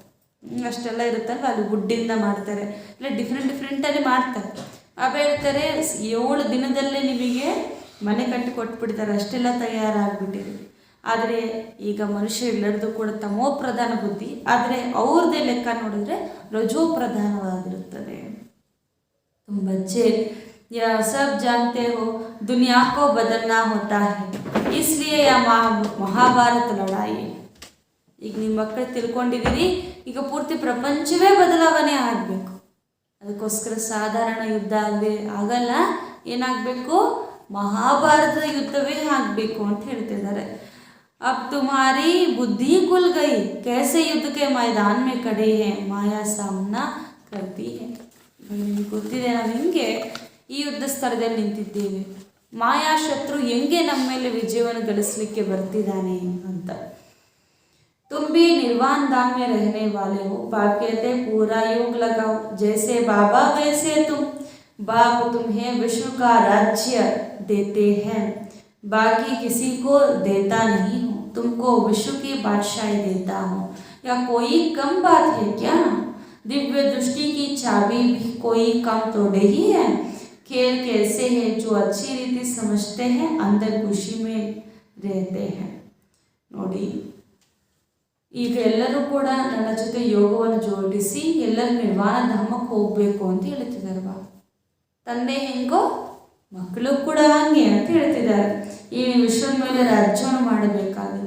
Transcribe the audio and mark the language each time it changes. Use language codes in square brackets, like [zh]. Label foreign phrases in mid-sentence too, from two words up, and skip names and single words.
[kn] ಅಷ್ಟೆಲ್ಲ ಇರುತ್ತಲ್ವ, ಅಲ್ಲಿ ವುಡ್ಡಿಂದ ಮಾಡ್ತಾರೆ, ಇಲ್ಲ ಡಿಫ್ರೆಂಟಲ್ಲಿ ಮಾಡ್ತಾರೆ. ಬಾಬಾ ಹೇಳ್ತಾರೆ 7 ದಿನದಲ್ಲೇ ನಿಮಗೆ ಮನೆ ಕಟ್ಟಿ ಕೊಟ್ಬಿಡ್ತಾರೆ, ಅಷ್ಟೆಲ್ಲ ತಯಾರಾಗ್ಬಿಟ್ಟಿದೆ. ಆದರೆ ಈಗ ಮನುಷ್ಯರೆಲ್ಲರದು ಕೂಡ ತಮೋ ಪ್ರಧಾನ ಬುದ್ಧಿ, ಆದರೆ ಅವ್ರದ್ದೇ ಲೆಕ್ಕ ನೋಡಿದ್ರೆ ರಜೋ ಪ್ರಧಾನವಾಗಿರುತ್ತದೆ. [hi] तुम बच्चे यह सब जानते हो, दुनिया को बदलना होता है, इसलिए यह महाभारत लड़ाई. [kn] ಈಗ ನಿಮ್ಮ ಮಕ್ಕಳು ತಿಳ್ಕೊಂಡಿದ್ದೀರಿ, ಈಗ ಪೂರ್ತಿ ಪ್ರಪಂಚವೇ ಬದಲಾವಣೆ ಆಗಬೇಕು. ಅದಕ್ಕೋಸ್ಕರ ಸಾಧಾರಣ ಯುದ್ಧ ಆಗಲ್ಲ, ಏನಾಗಬೇಕು, ಮಹಾಭಾರತದ ಯುದ್ಧವೇ ಆಗಬೇಕು ಅಂತ ಹೇಳ್ತಿದ್ದಾರೆ. [hi] अब तुम्हारी बुद्धि खुल गई, कैसे युद्ध के मैदान में खड़े हैं, माया सामना करती है. [kn] ನಿಮಗೆ ಗೊತ್ತಿದೆ, ನಾವು ಹೆಂಗೆ ಈ ಯುದ್ಧ ಸ್ಥಳದಲ್ಲಿ ನಿಂತಿದ್ದೇವೆ, ಮಾಯಾ ಶತ್ರು ಹೆಂಗೆ ನಮ್ಮ ಮೇಲೆ ವಿಜಯವನ್ನು ಗಳಿಸಲಿಕ್ಕೆ ಬರ್ತಿದ್ದಾನೆ ಅಂತ. [hi] तुम भी निर्वाण धाम में रहने वाले हो, बाप कहते पूरा योग लगाओ, जैसे बाबा वैसे तुम. बाप तुम्हें विश्व का राज्य देते हैं, बाकी किसी को देता नहीं हूँ, तुमको विश्व की बादशाही देता हूँ. या कोई कम बात है क्या? दिव्य दृष्टि की चाबी भी कोई कम थोड़े ही है. खेल कैसे है, जो अच्छी रीति समझते हैं अंदर खुशी में रहते हैं. [kn] ನೋಡಿ, ಈಗ ಎಲ್ಲರೂ ಕೂಡ ನನ್ನ ಜೊತೆ ಯೋಗವನ್ನು ಜೋಡಿಸಿ ಎಲ್ಲರೂ ನಿರ್ವಾಣ ಧಾಮಕ್ಕೆ ಹೋಗಬೇಕು ಅಂತ ಹೇಳ್ತಿದ್ದಾರೆ ಬಾ. ತಂದೆ ಹೆಂಗೋ ಮಕ್ಕಳು ಕೂಡ ಹಂಗೆ ಅಂತ ಹೇಳ್ತಿದ್ದಾರೆ. ಈ ವಿಶ್ವದ ಮೇಲೆ ರಾಜ್ಯವನ್ನು ಮಾಡಬೇಕಾಗಿದೆ.